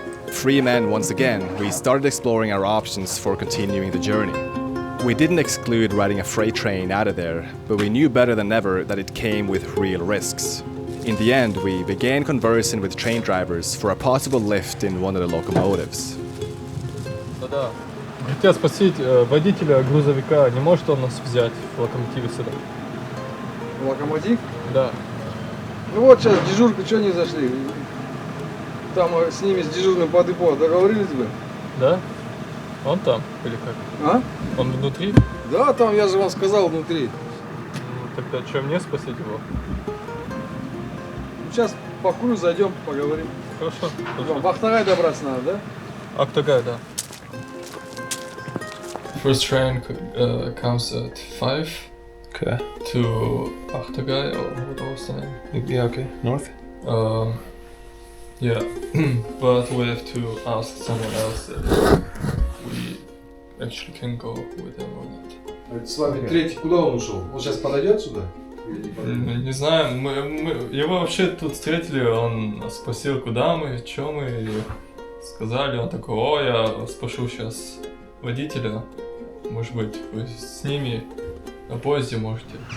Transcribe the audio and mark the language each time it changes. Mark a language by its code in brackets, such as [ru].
[en] Free men once again, we started exploring our options for continuing the journey. We didn't exclude riding a freight train out of there, but we knew better than ever that it came with real risks. In the end, we began conversing with train drivers for a possible lift in one of the locomotives. [ru] Да. Хотят спросить, водителя грузовика, не может он нас взять в локомотиве сюда? Локомотив? Да. Ну вот сейчас дежурка, что не зашли? Там с ними, с дежурным по депо договорились бы? Да? Он там или как? А? Он внутри? Да, там, я же вам сказал, внутри. Тогда что, мне спросить его? Сейчас покурю, зайдем, поговорим. Хорошо. В Ахтагай добраться надо, да? Ахтагай, да. [en] First train comes at 5 Okay. to Ahtagai, or what was the name? Yeah, okay. North? Yeah, but we have to ask someone else if we actually can go with them or not. [ru] С вами третий, куда он ушел? Он сейчас подойдет сюда? Не знаю, мы его вообще тут встретили, он спросил, куда мы, что мы, и сказали, он такой, о, я спрошу сейчас водителя, может быть, вы с ними на поезде можете.